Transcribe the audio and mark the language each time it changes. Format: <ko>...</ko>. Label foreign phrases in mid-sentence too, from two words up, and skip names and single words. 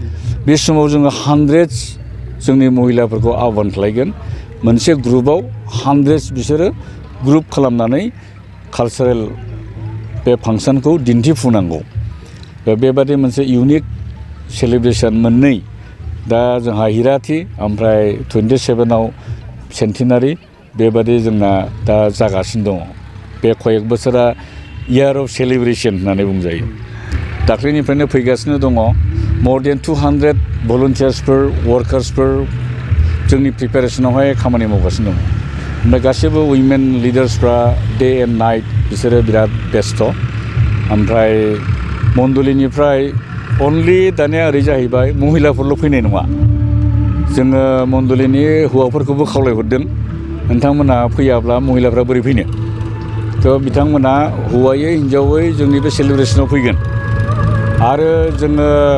<brx>बे समाव जोङो 100 जोंनि महिलाफोरखौ आह्वान खालायगोन मोनसे ग्रुपाव 100 बिसोरो ग्रुप खालामनानै कालचारेल बे फांसनखौ दिन्थिफुंनांगौ बेबादि मोनसे</brx> <en>unique celebration</en> <brx>मोननै दा जोंहा हिराथि ओमफ्राय 27आव सेन्टिनारि बेबादि जोंना दा जागासिनो दङ बे कयेक बोसोरा</brx> <en>year of celebration</en> <brx>होननानै बुंजायो दाख्लैनिफ्रायनो फैगासिनो दङ</brx> <en>more than 200 volunteersफोर</en> <brx>वर्कार्सफोर जोंनि प्रिपेरेसनावहाय खामानि मावगासिनो दङ ओमफ्राय गासैबो</brx> <en>women leaders day and night</en> <brx>बिसोरो बिराद बेस्थ' ओमफ्राय मण्डलिनिफ्राय अनलि दानिया ओरै जाहैबाय महिलाफोरल' फैनाय नङा जोङो मण्डलिनि हौवाफोरखौबो खावलायहरदों नोंथांमोना फैयाब्ला महिलाफ्रा बोरै फैनो थ' बिथांमोना हौवायै हिन्जावै जोंनि बे सेलिब्रेसनाव फैगोन आरो जोङो</brx>